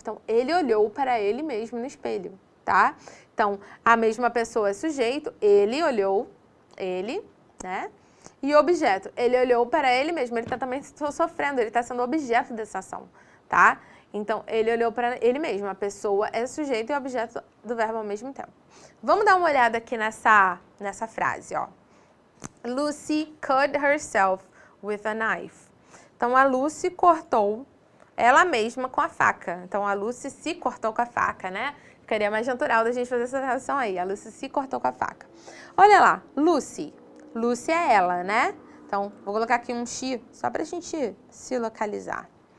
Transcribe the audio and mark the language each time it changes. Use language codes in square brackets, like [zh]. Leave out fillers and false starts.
[pt] Então, ele olhou para ele mesmo no espelho, tá? Então, a mesma pessoa é sujeito, ele olhou, ele, né? E objeto, ele olhou para ele mesmo, ele está também sofrendo, ele está sendo objeto dessa ação, tá? Então, ele olhou para ele mesmo, a pessoa é sujeito e objeto do verbo ao mesmo tempo. Vamos dar uma olhada aqui nessa frase, ó. [en] Lucy cut herself with a knife. [pt] Então, a Lucy cortou ela mesma com a faca. Então, a Lucy se cortou com a faca, né? Ficaria mais natural da gente fazer essa tradução aí. A Lucy se cortou com a faca. Olha lá, Lucy. Lucy é ela, né? Então, vou colocar aqui um she, só pra gente se localizar.